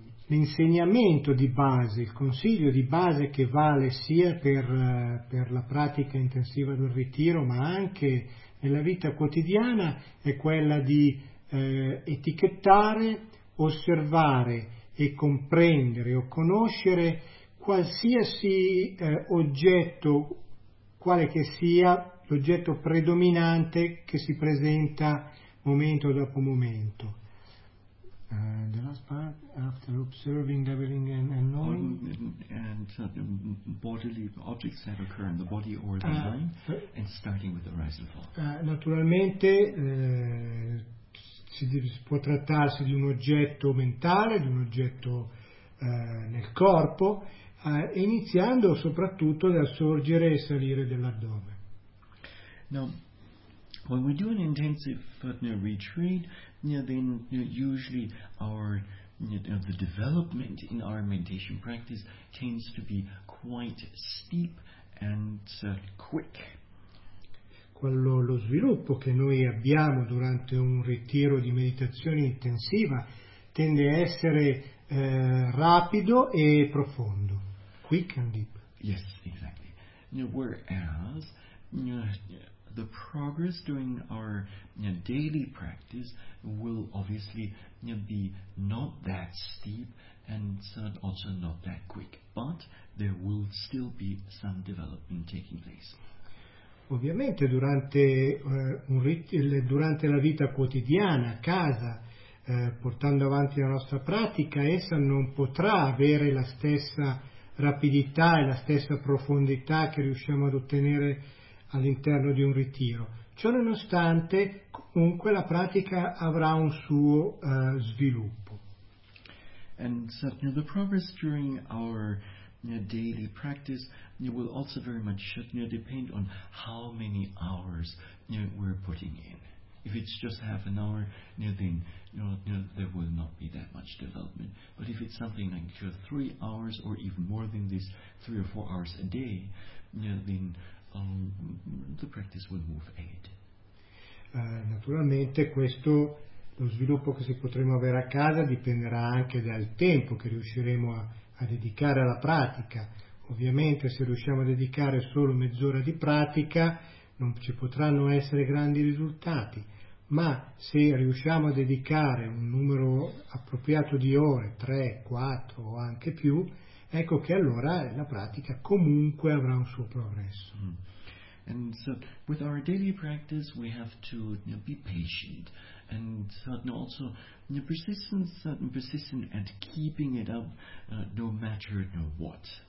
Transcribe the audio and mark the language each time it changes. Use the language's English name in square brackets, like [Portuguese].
[Italian] L'insegnamento di base, il consiglio di base che vale sia per la pratica intensiva del ritiro, ma anche nella vita quotidiana, è quella di etichettare, osservare e comprendere o conoscere qualsiasi oggetto, quale che sia l'oggetto predominante che si presenta momento dopo momento. [English] The last part, after observing everything and knowing. Bodily objects that occur in the body or the mind, and starting with the rise and fall. [Italian] Naturalmente, si può trattarsi di un oggetto mentale, di un oggetto nel corpo, iniziando soprattutto dal sorgere e salire dell'addome. [English] Now, when we do an intensive retreat, usually our the development in our meditation practice tends to be quite steep and quick. [Italian] Quello, lo sviluppo che noi abbiamo durante un ritiro di meditazione intensiva tende a essere rapido e profondo. [English] Quick and deep. Yes, exactly. Whereas the progress during our daily practice will obviously be not that steep and also not that quick, but there will still be some development taking place. [Italian] Ovviamente durante la vita quotidiana a casa, portando avanti la nostra pratica, essa non potrà avere la stessa rapidità e la stessa profondità che riusciamo ad ottenere all'interno di un ritiro. Ciò nonostante, comunque, la pratica avrà un suo sviluppo. [English] And certainly the progress during our daily practice will also very much depend on how many hours we're putting in. If it's just half an hour, then there will not be that much development. But if it's something like 3 hours or even more than this, 3 or 4 hours a day, then the practice will move ahead. [Italian] Naturalmente questo, lo sviluppo che si potremo avere a casa dipenderà anche dal tempo che riusciremo a dedicare alla pratica. Ovviamente se riusciamo a dedicare solo mezz'ora di pratica non ci potranno essere grandi risultati, ma se riusciamo a dedicare un numero appropriato di ore, 3, 4 o anche più, ecco che allora la pratica comunque avrà un suo progresso. [English] And so with our daily practice we have to be patient, and also persistent at keeping it up no matter what.